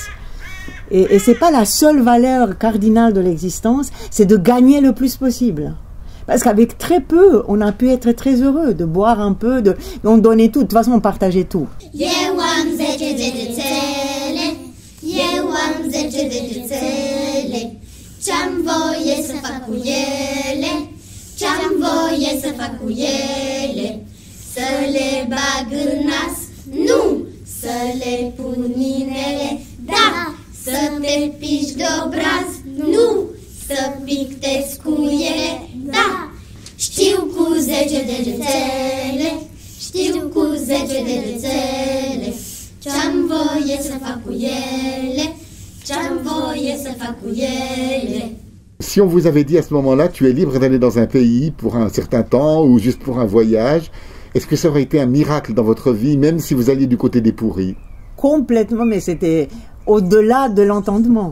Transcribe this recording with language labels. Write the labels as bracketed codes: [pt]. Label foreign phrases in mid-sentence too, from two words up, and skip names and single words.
[fr] Et c'est pas la seule valeur cardinale de l'existence, c'est de gagner le plus possible. Parce qu'avec très peu, on a pu être très heureux, de boire un peu, on donnait tout, de toute façon on partageait tout. [ro] Ce-am voie să fac cu ele, ce-am voie să fac cu ele, să le bag în nas, nu, să le pun inele, da, să te piși de obraz, nu, să pictez cu ele, da, știu cu 10 degețele, știu cu 10 degețele, ce-am voie să fac cu ele. [fr] Si on vous avait dit à ce moment-là, tu es libre d'aller dans un pays pour un certain temps ou juste pour un voyage, est-ce que ça aurait été un miracle dans votre vie, même si vous alliez du côté des pourris? Complètement, mais c'était au-delà de l'entendement.